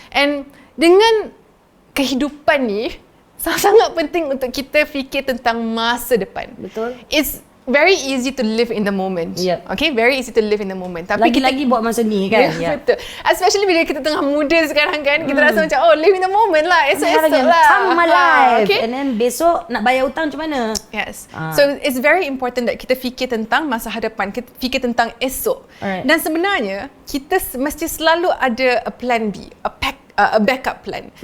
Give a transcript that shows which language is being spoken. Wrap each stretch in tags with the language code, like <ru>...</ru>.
<ms>And dengan kehidupan ni sangat penting untuk kita fikir tentang masa depan. Betul.</ms> <en>It's very easy to live in the moment. Okay, very easy to live in the moment.</en> <ms>Tapi lagi-lagi buat masa ni kan. Betul. Especially bila kita tengah muda sekarang kan, kita rasa macam</ms> <en>live in the moment</en> <ms>lah. Esok-esok lah.</ms> <en>Come my life. Okay?</en> <ms>And then besok nak bayar hutang macam mana?</ms> <en>Yes. So it's very important that</en> <ms>kita fikir tentang masa hadapan, kita fikir tentang esok. Dan sebenarnya kita mesti selalu ada</ms> <en>a plan B, a backup plan.</en>